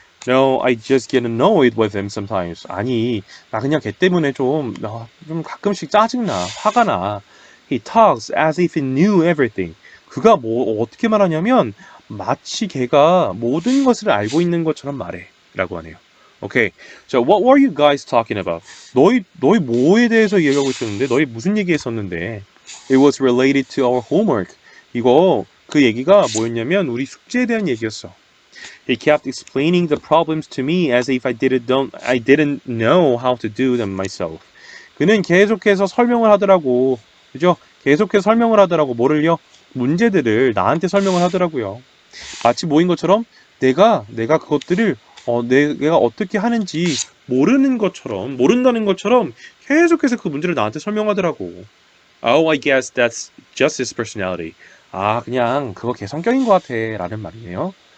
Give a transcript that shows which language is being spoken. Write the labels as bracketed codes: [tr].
[en] No, I just get annoyed with him sometimes. [ko] 아니, 나 그냥 걔 때문에 좀 가끔씩 짜증나, 화가 나. [en] He talks as if he knew everything. [ko] 그가 어떻게 말하냐면 마치 걔가 모든 것을 알고 있는 것처럼 말해. 라고 하네요. 오케이. [en] 자, what were you guys talking about? [ko] 너희 뭐에 대해서 얘기하고 있었는데? 너희 무슨 얘기했었는데? [en] It was related to our homework. [ko] 그 얘기가 뭐였냐면 우리 숙제에 대한 얘기였어. [en] He kept explaining the problems to me as if I didn't know how to do them myself. [ko] 그는 계속해서 설명을 하더라고. 그죠? 계속해서 설명을 하더라고. 뭐를요? 문제들을 나한테 설명을 하더라고요. 마치 뭐인 것처럼 내가 그것들을 내가 어떻게 하는지 모른다는 것처럼 계속해서 그 문제를 나한테 설명하더라고. [en] Oh, I guess that's just his personality. [ko] 아, 그냥 그거 걔 성격인 것 같아 라는 말이네요.